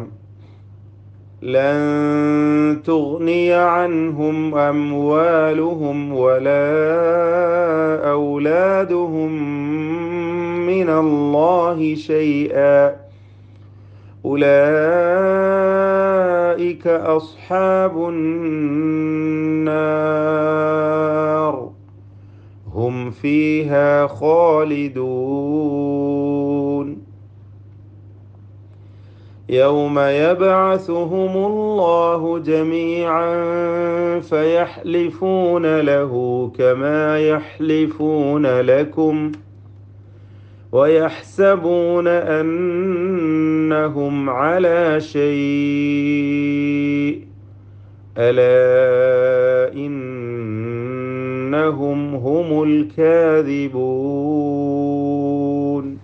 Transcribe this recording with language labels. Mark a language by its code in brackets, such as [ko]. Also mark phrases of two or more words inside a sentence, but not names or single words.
[ar] لن تغني عنهم أموالهم ولا أولادهم من الله شيئا أولئك أصحاب النار هم فيها خالدون. يوم يبعثهم الله جميعا فيحلفون له كما يحلفون لكم ويحسبون أنهم على شيء ألا إن أنهم هم الكاذبون.